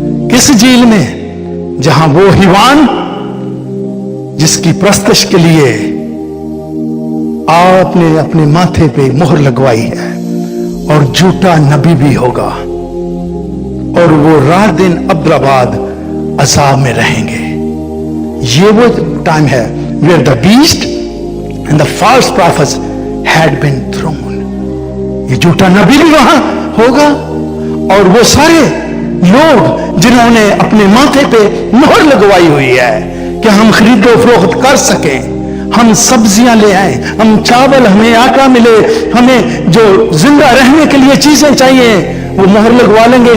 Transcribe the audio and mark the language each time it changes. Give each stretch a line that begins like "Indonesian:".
Hindi: किस झील में? जहां वो हिवान जिसकी प्रस्तश के लिए आपने अपने माथे पे मोहर लगवाई है, और झूठा नबी भी होगा, और वो रात दिन अब्राबाद अजाब में रहेंगे। ये वो टाइम है
English: where the beast and the false prophets had been thrown.
Hindi: ये झूठा नबी भी वहां होगा, और वो सारे लोग जिन्होंने अपने माथे पे मोहर लगवाई हुई है कि हम खरीदो फरोख्त कर सकें, हम सब्जियां ले आए, हम चावल, हमें आटा मिले, हमें जो जिंदा रहने के लिए चीजें चाहिए वो मोहर लगवा लेंगे।